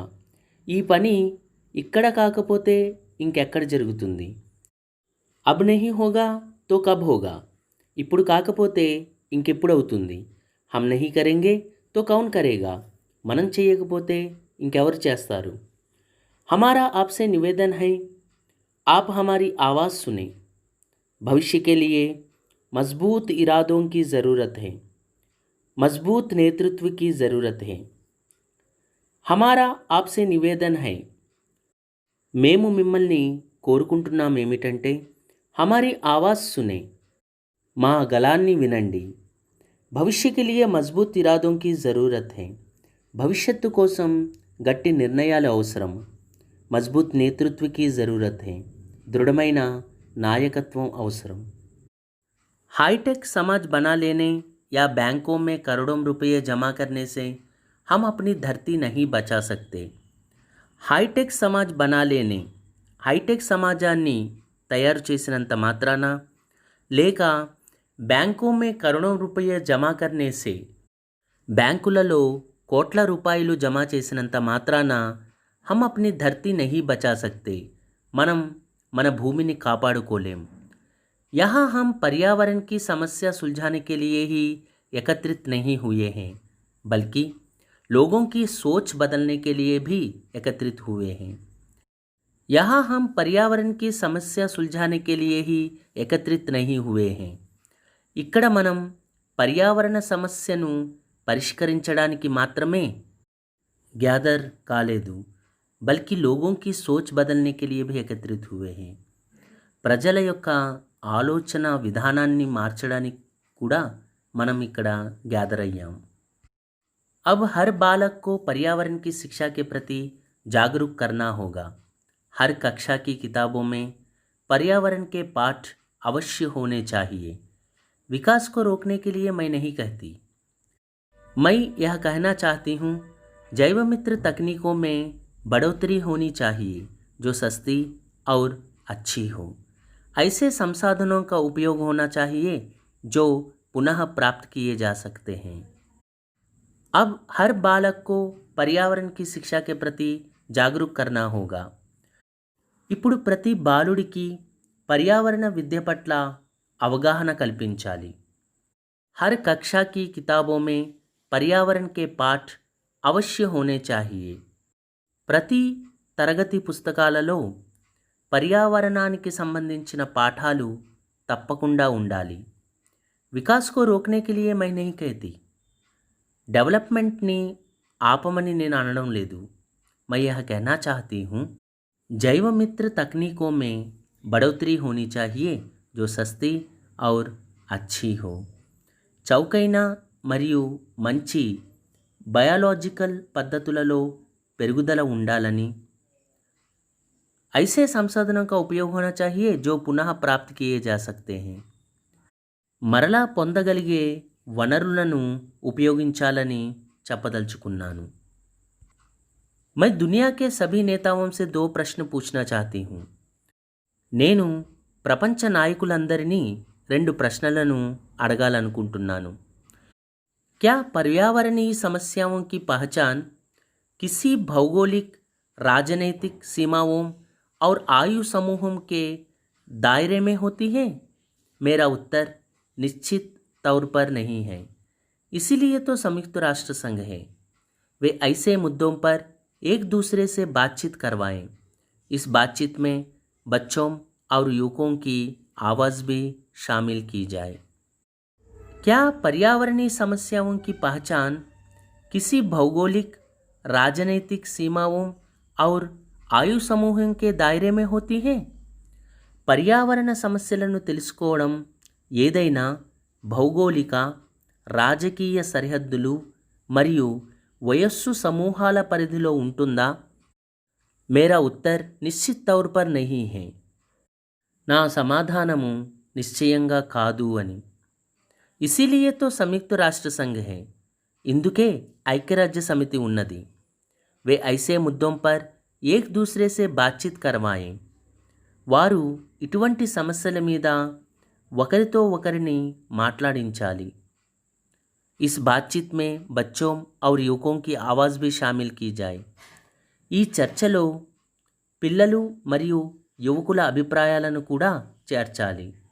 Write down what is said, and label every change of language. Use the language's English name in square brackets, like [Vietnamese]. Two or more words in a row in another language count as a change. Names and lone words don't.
[Telugu] ఈ పని ఇక్కడ కాకపోతే ఇంకెక్కడ జరుగుతుంది? [Hindi] अब नहीं होगा तो कब होगा? [Telugu] ఇప్పుడు కాకపోతే ఇంకెప్పుడు అవుతుంది? [Hindi] हम नहीं करेंगे तो कौन करेगा? [Telugu] మనం చేయకపోతే ఇంకెవరు చేస్తారు? [Hindi] हमारा आपसे निवेदन है, आप हमारी आवाज़ सुने। भविष्य के लिए मजबूत इरादों की ज़रूरत है, मजबूत नेतृत्व की ज़रूरत है। हमारा आपसे निवेदन है, [Telugu] మేము మిమ్మల్ని కోరుకుంటున్నాం ఏమిటంటే [Hindi] हमारी आवाज़ सुने, [Telugu] మా గళాన్ని వినండి. [Hindi] भविष्य के लिए मजबूत इरादों की ज़रूरत है. [Telugu] భవిష్యత్తు కోసం గట్టి నిర్ణయాలు అవసరం. [Hindi] मजबूत नेतृत्व की ज़रूरत है. [Telugu] దృఢమైన నాయకత్వం అవసరం. [Hindi] हाईटेक समाज बना लेने या बैंकों में करोड़ों रुपये जमा करने से हम अपनी धरती नहीं बचा सकते. हाईटेक समाज बना लेने, [Telugu] హైటెక్ సమాజాన్ని తయారు చేసినంత మాత్రాన, లేక [Hindi] बैंकों में करोड़ों रुपये जमा करने से, [Telugu] బ్యాంకులలో కోట్ల రూపాయలు జమా చేసినంత మాత్రాన [Hindi] हम अपनी धरती नहीं बचा सकते, [Telugu] మనం మన భూమిని కాపాడుకోలేం. [Hindi] यहाँ हम पर्यावरण की समस्या सुलझाने के लिए ही एकत्रित नहीं हुए हैं, बल्कि लोगों की सोच बदलने के लिए भी एकत्रित हुए हैं. यहाँ हम पर्यावरण की समस्या सुलझाने के लिए ही एकत्रित नहीं हुए हैं. [Telugu] ఇక్కడ మనం పర్యావరణ సమస్యను పరిష్కరించడానికి మాత్రమే గ్యాదర్ కాలేదు, [Hindi] बल्कि लोगों की सोच बदलने के लिए भी एकत्रित हुए हैं. [Telugu] ప్రజల యొక్క ఆలోచన విధానాన్ని మార్చడానికి కూడా మనం ఇక్కడ గ్యాదర్ అయ్యాం. [Hindi] अब हर बालक को पर्यावरण की शिक्षा के प्रति जागरूक करना होगा. हर कक्षा की किताबों में पर्यावरण के पाठ अवश्य होने चाहिए. विकास को रोकने के लिए मैं नहीं कहती, मैं यह कहना चाहती हूँ, जैव मित्र तकनीकों में बढ़ोतरी होनी चाहिए जो सस्ती और अच्छी हो. ऐसे संसाधनों का उपयोग होना चाहिए जो पुनः प्राप्त किए जा सकते हैं. अब हर बालक को पर्यावरण की शिक्षा के प्रति जागरूक करना होगा. [Telugu] ఇప్పుడు ప్రతి బాలుడికి పర్యావరణ విద్య పట్ల అవగాహన కల్పించాలి. [Hindi] हर कक्षा की किताबों में पर्यावरण के पाठ अवश्य होने चाहिए. [Telugu] ప్రతి తరగతి పుస్తకాలలో పర్యావరణానికి సంబంధించిన పాఠాలు తప్పకుండా ఉండాలి. [Hindi] विकास को रोकने के लिए मैं नहीं कहती, [Telugu] డెవలప్‌మెంట్‌ని ఆపమని నేను అనడం లేదు. [Hindi] मैं यह कहना चाहती हूँ, जैव मित्र तकनीकों में बढ़ोतरी होनी चाहिए जो सस्ती और अच्छी हो. [Telugu] చౌకైన మరియు మంచి బయాలజికల్ పద్ధతులలో పెరుగుదల ఉండాలని, [Hindi] ऐसे संसाधनों का उपयोग होना चाहिए जो पुनः प्राप्त किए जा सकते हैं. [Telugu] మరలా పొందగలిగే వనరులను ఉపయోగించాలని చెప్పదలుచుకున్నాను. [Hindi] मैं दुनिया के सभी नेताओं से 2 प्रश्न पूछना चाहती हूँ. [Telugu] నేను ప్రపంచ నాయకులందరినీ 2 ప్రశ్నలను అడగాలనుకుంటున్నాను. [Hindi] क्या पर्यावरणीय समस्याओं की पहचान किसी भौगोलिक, राजनैतिक सीमाओं और आयु समूहों के दायरे में होती है? मेरा उत्तर निश्चित तौर पर नहीं है. इसीलिए तो संयुक्त राष्ट्र संघ है. वे ऐसे मुद्दों पर एक दूसरे से बातचीत करवाएं. इस बातचीत में बच्चों और युवकों की आवाज़ भी शामिल की जाए. क्या पर्यावरणीय समस्याओं की पहचान किसी भौगोलिक, राजनैतिक सीमाओं और आयु समूह के दायरे में होती है? [Telugu] పర్యావరణ సమస్యలను తెలుసుకోవడం ఏదైనా భౌగోళిక, రాజకీయ సరిహద్దులు మరియు వయస్సు సమూహాల పరిధిలో ఉంటుందా? [Hindi] मेरा उत्तर निश्चित तौर पर नहीं है. [Telugu] నా సమాధానము నిశ్చయంగా కాదు అని. [Hindi] इसीलिए तो संयुक्त राष्ट्र संघ है. [Telugu] ఇందుకే ఐక్యరాజ్య సమితి ఉన్నది. [Hindi] वे ऐसे मुद्दों पर एक दूसरे से बातचीत करवाएं. [Telugu] వారు ఇటువంటి సమస్యల మీద ఒకరితో ఒకరిని మాట్లాడించాలి. [Hindi] इस बातचीत में बच्चों और युवकों की आवाज़ भी शामिल की जाए. [Telugu] ఈ చర్చలో పిల్లలు మరియు యువకుల అభిప్రాయాలను కూడా చేర్చాలి.